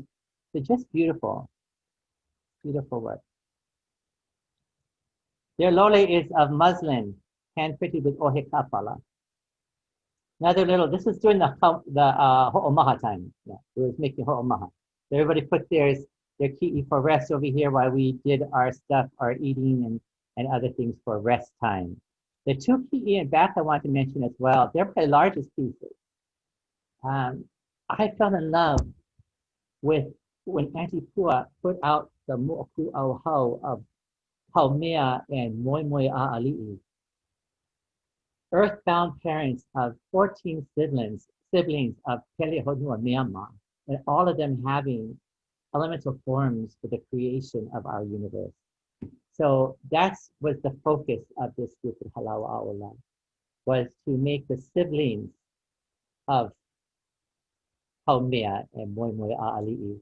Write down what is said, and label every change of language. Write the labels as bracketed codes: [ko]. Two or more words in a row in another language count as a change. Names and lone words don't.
[en] They're just beautiful. Beautiful work. Their lole is of muslin, hand printed with [haw] ohe kapala. [en] Another little, this was during the ho'omaha time. Yeah, it was making ho'omaha. So everybody put their kiʻi for rest over here while we did our stuff, our eating and other things for rest time. The 2 kiʻi in back I want to mention as well. They're my largest pieces. I fell in love with when Auntie Pua put out the [haw] mo'oku au hau [en] of Haumea and Moimoi a Auliʻi. Earthbound parents of 14 siblings of Pele Honua Myanmar, and all of them having elemental forms for the creation of our universe. So that was the focus of this group of Halau Aola, was to make the siblings of Haumea and Moimoi a Auliʻi.